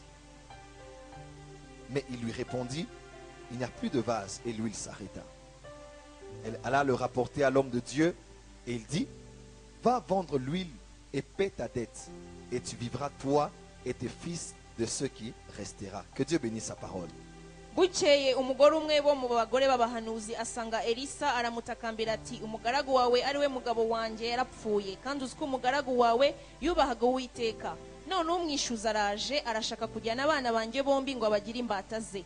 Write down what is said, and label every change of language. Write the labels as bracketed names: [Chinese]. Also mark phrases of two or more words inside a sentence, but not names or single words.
[French] Mais il lui répondit: il n'y a plus de vase, et l'huile s'arrêta. Elle alla le rapporter à l'homme de Dieu et il dit: va vendre l'huile et paie ta dette, et tu vivras toi et tes fils de ce qui restera. Que Dieu bénisse sa parole. [Kinyarwanda] Bukeye umugore umwe bo mu bagore b'abahanuzi asanga Elisa aramutakambira ati: umugaragu wawe ari we mugabo wanjye yarapfuye, kandi uzi ko umugaragu wawe yubahaga Uwiteka. None umwishuza araje, arashaka kujyana abana banjye bombi ngo abagire imbata ze.